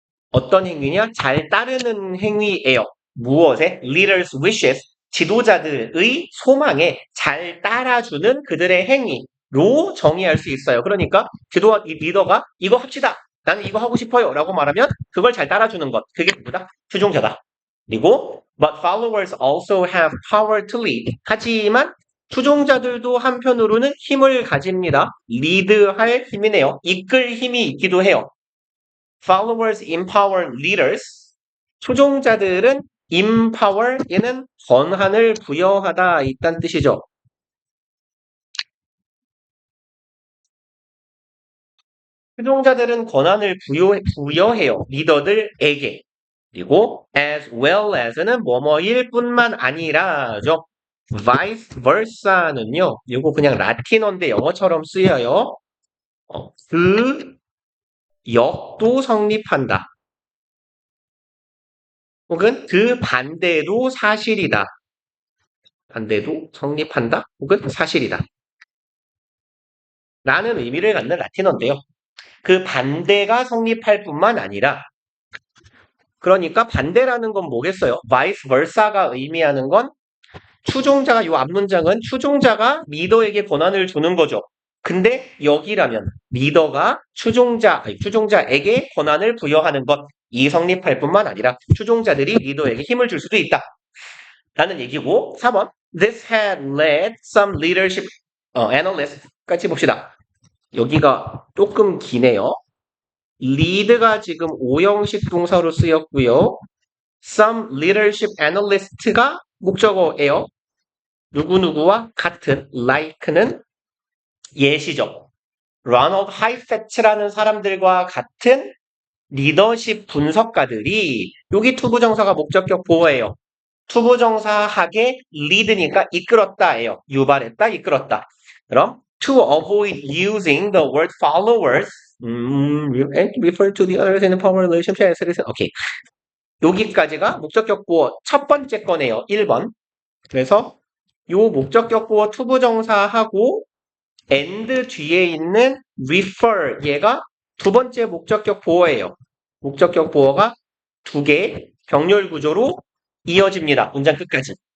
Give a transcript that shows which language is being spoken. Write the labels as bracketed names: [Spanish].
[Korean] 어떤 행위냐? 잘 따르는 행위예요. 무엇에? [English] Leaders' wishes. [Korean] 지도자들의 소망에 잘 따라주는 그들의 행위로 정의할 수 있어요. 그러니까 이 리더가 이거 합시다. 나는 이거 하고 싶어요. 라고 말하면 그걸 잘 따라주는 것. 그게 누구다? 추종자다. 그리고 [English] but followers also have power to lead. [Korean] 하지만 추종자들도 한편으로는 힘을 가집니다. 리드할 힘이네요. 이끌 힘이 있기도 해요. [English] Followers empower leaders. [Korean] 추종자들은 empower, 얘는 권한을 부여하다 있다는 뜻이죠. 추종자들은 권한을 부여해요. 리더들에게. 그리고 as well as는 뭐뭐일 뿐만 아니라죠. vice versa는요. 이거 그냥 라틴어인데 영어처럼 쓰여요. 그 역도 성립한다. 혹은 그 반대도 사실이다. 반대도 성립한다. 혹은 사실이다. 라는 의미를 갖는 라틴어인데요. 그 반대가 성립할 뿐만 아니라 그러니까 반대라는 건 뭐겠어요? vice versa가 의미하는 건 추종자가 요 앞문장은 추종자가 리더에게 권한을 주는 거죠. 근데 여기라면 리더가 추종자에게 권한을 부여하는 것 이 성립할 뿐만 아니라 추종자들이 리더에게 힘을 줄 수도 있다. 라는 얘기고 4번 [English] This had led some leadership analysts [Korean] 같이 봅시다. 여기가 조금 기네요. lead가 지금 5형식 동사로 쓰였고요. [English] Some leadership analyst가 목적어예요. [Korean] 누구누구와 같은 like는 예시죠. Ronald Heifetz라는 사람들과 같은 리더십 분석가들이 여기 투부정사가 목적격 보어예요. 투부정사하게 lead니까 이끌었다예요. 유발했다, 이끌었다. 그럼 [English] to avoid using the word followers refer to the others in the power relationship as it is. [Korean] 오케이. 여기까지가 목적격 보어 첫 번째 거네요. 1번. 그래서 요 목적격 보어 투부정사하고 and 뒤에 있는 refer 얘가 두 번째 목적격 보어예요. 목적격 보어가 두 개 병렬 구조로 이어집니다. 문장 끝까지.